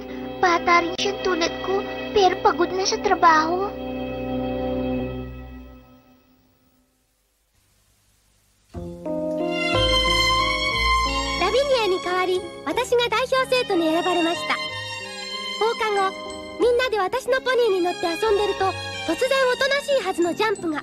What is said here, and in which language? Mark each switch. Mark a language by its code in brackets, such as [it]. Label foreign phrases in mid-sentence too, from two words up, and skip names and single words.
[tl] Bata rin siyang tulad ko, pero pagod na sa trabaho. [ja] ラビニアに代わり私が代表生徒に選ばれました。放課後みんなで私のポニーに乗って遊んでると突然おとなしいはずのジャンプが。